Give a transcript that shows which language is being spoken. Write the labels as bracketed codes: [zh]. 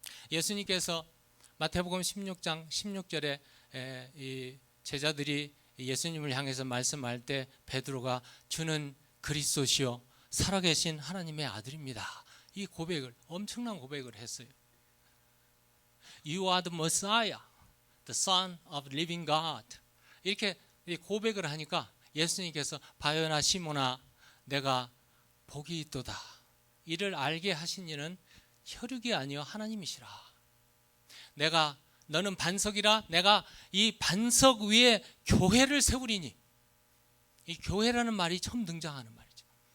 [ko] 예수님께서 마태복음 16장 16절에 이 제자들이 예수님을 향해서 말씀할 때 베드로가 주는 그리스도시요 살아계신 하나님의 아들입니다, 이 고백을, 엄청난 고백을 했어요. [en] You are the Messiah, the Son of living God. [ko] 이렇게 고백을 하니까 예수님께서 바요나 시몬아 내가 복이 있도다, 이를 알게 하신 이는 혈육이 아니요 하나님이시라. 너는 반석이라 내가 이 반석 위에 교회를 세우리니, 이 교회라는 말이 처음 등장하는 말이죠.